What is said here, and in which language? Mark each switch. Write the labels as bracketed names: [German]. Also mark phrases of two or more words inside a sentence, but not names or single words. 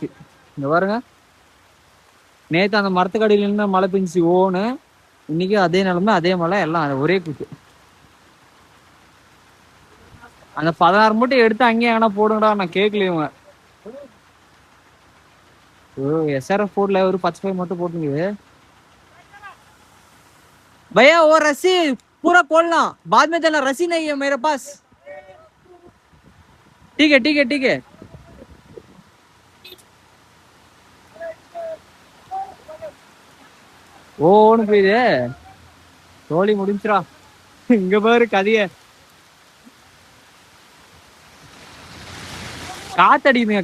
[Tamil] இங்க பாருங்க, நேற்று அந்த மரத்துக்கடியில இருந்து மழை பெஞ்சிச்சு ஓன்னு. இன்னைக்கு அதே நிலைமை, அதே மழை, எல்லாம் ஒரே கூட்டு. அந்த 16 மூட்டை எடுத்து அங்கேயே எங்கன்னா போடுங்கடா. நான் கேட்கலையுங்க. SRF போர்ட்ல ஒரு 5 மட்டும் போட்டுங்க भैया. [Hindi] वो रस्सी पूरा खोलना, बाद में देना. रस्सी नहीं है मेरे पास. ठीक है. [Tamil] ஓன்னு போயுது. தோழி முடிஞ்சிரா. இங்க பாரு கதைய. காத்து அடிக்குதுங்க.